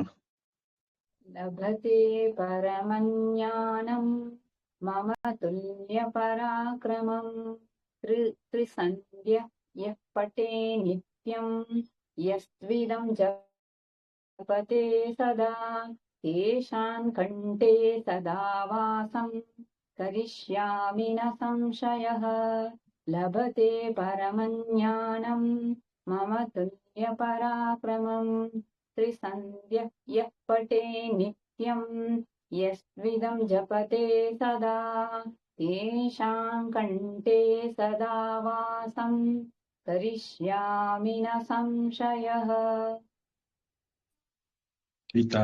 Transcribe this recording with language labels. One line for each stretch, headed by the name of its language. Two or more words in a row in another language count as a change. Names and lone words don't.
Sanskrit: लभते परमज्ञानं मम तुल्य पराक्रमम् त्रिसन्ध्य यः पठे नित्यं यस्त्विदं जपते सदा तेषां कण्ठे सदा वासं करिष्यामि न संशयः. लभते परमज्ञानं मम तुल्य पराक्रमम् त्रिसन्ध्य यः पटे नित्यं यस्त्विदं जपते सदा तेषां कण्ठे सदा वासं करिष्यामि न संशयः.
Tamil: கீதா.